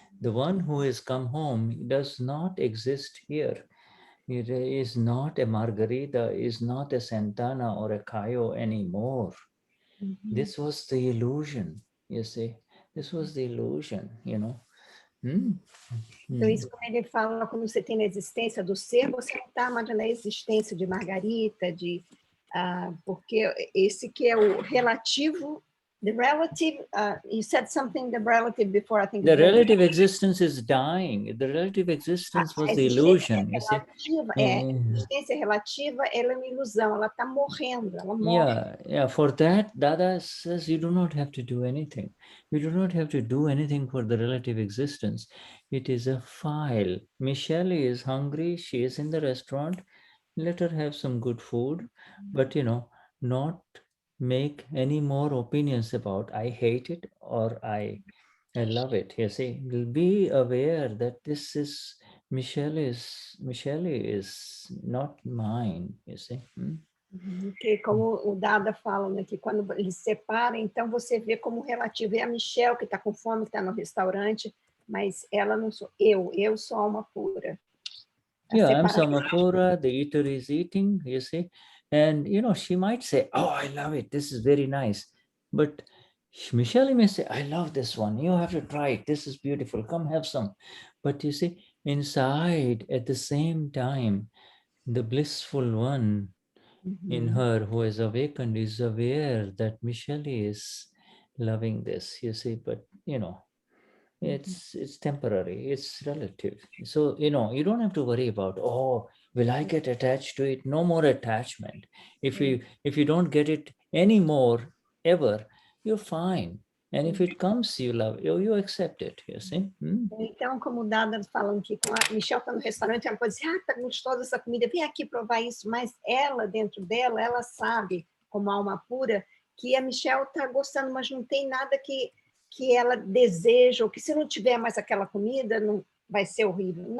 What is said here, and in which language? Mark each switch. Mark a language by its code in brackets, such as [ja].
[en] The one who has come home does not exist here. It is not a Margarita, is not a Santana or a Caio anymore. This was the illusion, you see. This was the illusion, you know. [pt] Então, isso quando ele fala, quando você tem a existência do ser, você não está mais na existência de Margarita, porque esse que é o relativo, [en] the relative, you said something, the relative before, I think. The relative existence is dying. The relative existence was the illusion, you see. [pt] A existência relativa, ela é uma ilusão, ela está morrendo, ela morre. [en] Yeah, for that, Dada says you do not have to do anything. You do not have to do anything for the relative existence. It is a file. Michelle is hungry, she is in the restaurant, let her have some good food, but you know, not make any more opinions about I hate it or I love it. You see, be aware that this is Michelle is not mine, you see. [pt] Que como o Dada fala, né, que quando eles separam, então você vê como relativo. É a Michelle que está com fome, que está no restaurante, mas ela não sou eu sou alma pura. [en] Yeah, I'm Samapura, the eater is eating, you see. And, you know, she might say, oh, I love it. This is very nice. But Michelle may say, I love this one. You have to try it. This is beautiful. Come have some. But you see, inside, at the same time, the blissful one in her who is awakened is aware that Michelle is loving this, you see. But, you know, it's temporary, it's relative. So, you know, you don't have to worry about, oh, will I get attached to it? No more attachment. If you don't get it anymore ever, you're fine. And if it comes, you love you accept it, you see. [pt] Então, como o Dada falando que com a Michelle está no restaurante, ela pode dizer, tá gostosa essa comida, vem aqui provar isso, mas ela, dentro dela, ela sabe, como alma pura, que a Michelle está gostando, mas não tem nada que ela deseja, ou que se não tiver mais aquela comida, não vai ser horrível.